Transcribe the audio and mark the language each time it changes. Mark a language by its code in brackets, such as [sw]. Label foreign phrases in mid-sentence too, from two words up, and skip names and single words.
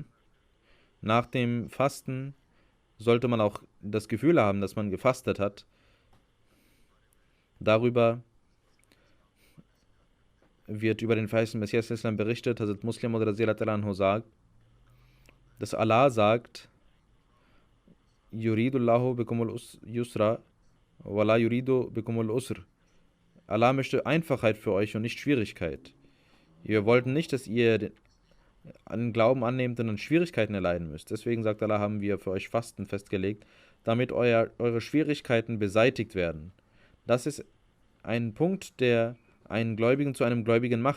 [de] Nach dem Fasten sollte man auch das Gefühl haben, dass man gefastet hat. Darüber wird über den verheißenen Messias Islam berichtet, Hazrat Muslim oder Anhu sagt, dass Allah sagt, [ar] يريد الله بكم اليسر ولا يريد بكم العسر. [de] Allah möchte Einfachheit für euch und nicht Schwierigkeit. Wir wollten nicht, dass ihr einen Glauben annehmt und dann Schwierigkeiten erleiden müsst. Deswegen, sagt Allah, haben wir für euch Fasten festgelegt, damit eure Schwierigkeiten beseitigt werden. Das ist ein Punkt, der einen Gläubigen zu einem Gläubigen macht.